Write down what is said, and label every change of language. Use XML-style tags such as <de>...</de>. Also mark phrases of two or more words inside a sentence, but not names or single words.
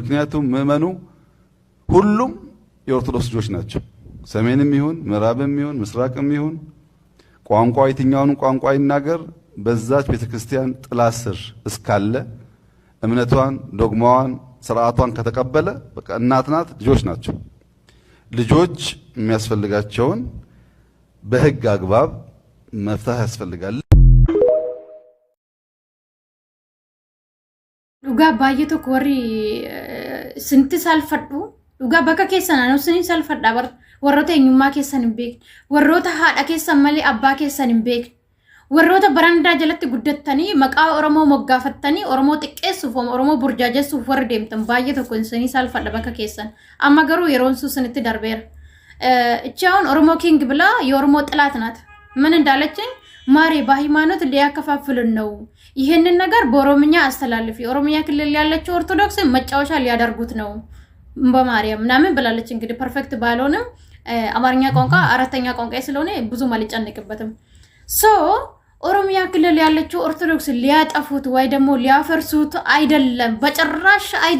<am>ምክንያቱም ምእመኑ ሁሉም የኦርቶዶክስ ልጆች ናቸው። ሰሜንም ይሁን ምዕራብም ይሁን ምስራቅም ይሁን ቋንቋ የትኛውን ቋንቋ ይናገር በዛች ቤተክርስቲያን ጥላ ስር እስካለ እምነቷን፣ ዶግማዋን፣ ስርዓቷን ከተቀበለ በቃ እናት ናት፣ ልጆች ናቸው። ልጆች የሚያስፈልጋቸውን በህግ አግባብ መፍታት ያስፈልጋል።</am> <om>Dhugaa baay'ee tokko warri sinti salfadhu dhugaa bakka keessan anu sinin salfadha warroota eenyummaa keessan hin beekne warroota haadha keessan malee abbaa keessan hin beekne warroota barandaa jalatti guddattanii maqaa Oromoo moggaafattanii Oromoo xiqqeessuuf Oromoo burjaajessuuf warri deemtan baay'ee tokko sinin salfadha bakka keessan amma garuu yeroon sun sinitti darbeera. Ichaawun Oromoo king</om> <am>ብላ የኦሮሞ ጥላት ናት። ምን እንዳለችኝ ማሬ በሃይማኖት ሊያከፋፍሉን ነው ይሄንን ነገር በኦሮምኛ አስተላልፊ ኦሮሚያ ክልል ያለችው ኦርቶዶክስ መጫወቻ ሊያደርጉት ነው በማርያም ምናምን ብላለች። እንግዲህ ፐርፌክት ባልሆንም አማርኛ ቋንቋ አራተኛ ቋንቋ ስለሆነ ብዙ አልጨነቅበትም። ኦሮሚያ ክልል ያለችው ኦርቶዶክስ ሊያጠፉት ወይ ደግሞ ሊያፈርሱት አይደለም፣ በጭራሽ</am>